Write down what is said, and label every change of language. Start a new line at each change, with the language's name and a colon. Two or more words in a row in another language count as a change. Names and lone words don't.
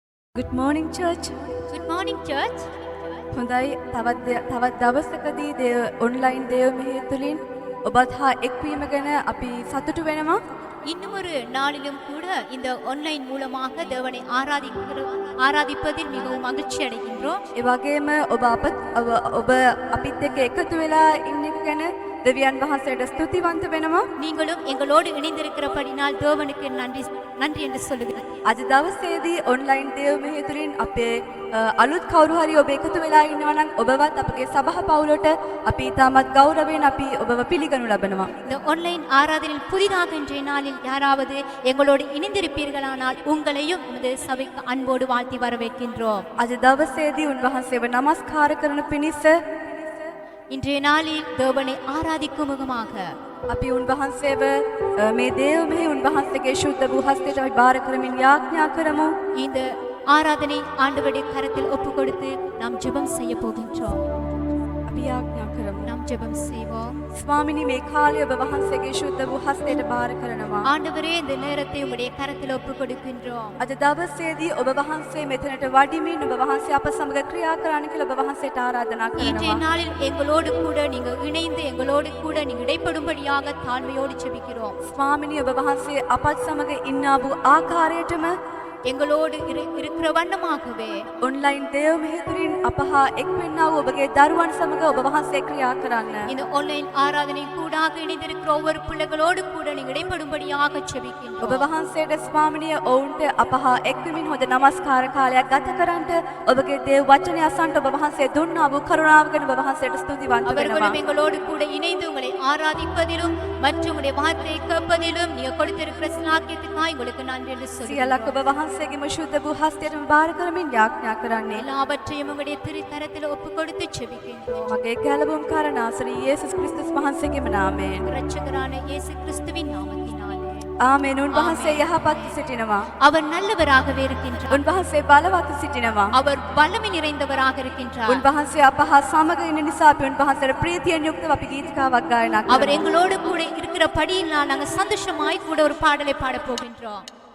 English: Good morning church. Good morning, church.
Sinhala: හොඳයි තවත් දවසකදී ඔන්ලයින් දේව මෙහෙය තුලින් ඔබත් හා එක්වීම ගැන අපි සතුටු වෙනවා.
Tamil: இன்னும் ஒரு நாளிலும் கூட இந்த ஆன்லைன் மூலமாக தேவனை ஆராதிப்பதில் மிகவும் மகிழ்ச்சி அடைகின்றோம்.
Sinhala: ඒ වගේම ඔබ අපිත් එක්ක එකතු වෙලා ඉන්න එක ගැන දෙවියන් වහන්සේට ස්තුතිවන්ත වෙනවා.
Tamil: நீங்களும் எங்களோடு இணைந்திருக்கிறபடினால் தேவனுக்கு நன்றி என்று சொல்லுகிறேன்.
Sinhala: අද දවසේදී ඔන්ලයින් දේව මෙහෙය තුලින් අපේ අලුත් කවුරු හරි ඔබ එකතු වෙලා ඉන්නවා නම් ඔබවත් අපගේ සභා පවුලට අපි තාමත් ගෞරවයෙන් අපි ඔබව පිළිගනු ලබනවා.
Tamil: இந்த ஆன்லைன் ஆராதனையில் புதிதாக இன்றைய நாளில் யாராவது எங்களோடு இணைந்திருப்பீர்களானால் உங்களையும் இந்த சபைக்கு அன்போடு வாழ்த்தி வரவேற்கின்றோம்.
Sinhala: අද දවසේදී උන්වහන්සේව නමස්කාර කරන පිණිස
Tamil: இன்றைய நாளில் தேவனை ஆராதிக்கும் முகமாக
Sinhala: අපි උන්වහන්සේව මේ දේව මෙහි උන්වහන්සේගේ ශුද්ධ වූ හස්තයට අපි බාර කරමින් යාඥා කරමු.
Tamil: இந்த ஆராதனை ஆண்டவருடைய கரத்தில் ஒப்பு கொடுத்து நாம் ஜெபம் செய்ய போகின்றோம்.
Sinhala: අපි යාඥා කරමු.
Tamil: நாம் ஜெபம் செய்வோம்.
Sinhala: ස්වාමිනී මේ කාලය ඔබ වහන්සේගේ ශුද්ධ වූ හස්තයට බාර කරනවා.
Tamil: ஆண்டவரே இந்த நேரத்தை உம்முடைய கரத்தில் ஒப்பு கொடுக்கின்றோம்.
Sinhala: අද දවසේදී ඔබ වහන්සේ මෙතනට වඩිමින් ඔබ වහන්සේ අප සමග ක්‍රියා කරන්න කියලා ඔබ වහන්සේට ආරාධනා
Tamil: இன்றைய
Sinhala: කරනවා.
Tamil: நாளில் எங்களோடு கூட நீங்க இணைந்து எங்களோடு கூட நீங்க இடைப்படும்படியாக தாழ்மையோடு ஜெபிக்கிறோம்.
Sinhala: ස්වාමිනී ඔබ වහන්සේ අපත් සමග ඉන්නා වූ ආකාරයටම
Tamil: எங்களோடு இருக்கிற வண்ணமாகவே
Sinhala: ඔන්ලයින් දේව මෙහි තුලින් අප හා එක් වෙන්නා වූ ඔබගේ දරුවන් සමග ඔබ වහන්සේ ක්‍රියා කරන්න.
Tamil: இந்த ஆன்லைன் ஆராதனை கூடாக இணைந்திருக்கிற ஒவ்வொரு பிள்ளைகளோடு கூட நீங்க இடைப்படும்படியாக
Sinhala: ඔබ
Tamil: ஜெபிக்கின்றோம்.
Sinhala: වහන්සේට ස්වාමිනිය ඔවුන්ට අප හා එක්වමින් හොඳ නමස්කාර කාලයක් ගත කරන්නට ඔබගේ දේව වචනය අසන්නට ඔබ වහන්සේ දුන්නා වූ කරුණාව ගැන ඔබ වහන්සේට ස්තුතිවන්ත වෙනවා.
Tamil: அவர்களும் எங்களோடு கூட இணைந்து உங்களை ஆராதிப்பதிலும் மற்றும் உங்களுடைய வார்த்தையை கேட்பதிலும் நீங்க கொடுத்திருக்கிற சிலாக்கியத்துக்காக உங்களுக்கு நன்றி என்று
Sinhala: සියල්ලක් ඔබ වහන්සේගේම ශුද්ධ වූ හස්තයටම බාර කරමින් යාඥා කරන්නේ.
Tamil: எல்லாவற்றையும் உங்களுடைய திருக்கரத்தில் ஒப்பு கொடுத்து ஜெபிக்கின்றோம்.
Sinhala: මගේ කැලවුම් කරනාසරී යේසුස් ක්‍රිස්තුස් වහන්සේගේම නාමයෙන්.
Tamil: இரட்சகரான இயேசு கிறிஸ்துவின் நாமத்தினாலே
Sinhala: ආමේන්. උන්වහන්සේ යහපත් සිටිනවා.
Tamil: அவர் நல்லவராகவே இருக்கின்றார்.
Sinhala: උන්වහන්සේ බලවත් සිටිනවා.
Tamil: அவர் வல்லமை நிறைந்தவராக இருக்கின்றார்.
Sinhala: උන්වහන්සේ අප හා සමග ඉන්න නිසා අපි උන්වහන්සේට ප්‍රීතියෙන් යුක්තව අපි ගීතිකාවක් ගායනා
Tamil: அவர்
Sinhala: කරනවා.
Tamil: எங்களோடு கூட இருக்கிறபடியினால் நாங்கள் சந்தோஷமாய் கூட ஒரு பாடலை பாடப் போகின்றோம்.